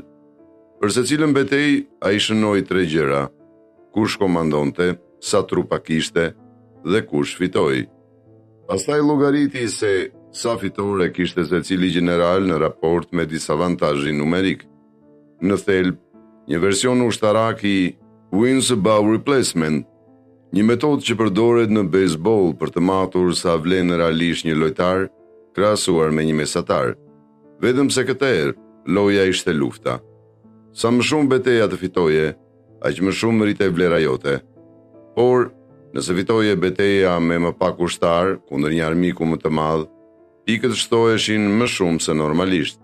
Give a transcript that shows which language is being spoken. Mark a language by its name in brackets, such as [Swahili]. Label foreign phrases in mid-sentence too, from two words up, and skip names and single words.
[Albanian] Për secilën betejë ai shënoi 3 gjëra: kush komandonte, sa trupa kishte dhe kush fitoi. Pastaj llogariti se sa fitore kishte secili general në raport me disavantazhin numerik. Në thelb, një version ushtarak i [English] wins above replacement, [Albanian] një metodë që përdoret në baseball për të matur sa vlen realisht një lojtar krahasuar me një mesatar. Vetëm se këtë herë loja ishte lufta. Sa më shumë beteja të fitoje, aq më shumë rritej vlera jote. Por, nëse fitoje beteja me më pak ushtar kundër një armiku më të madh, pikët shtoheshin më shumë se normalisht.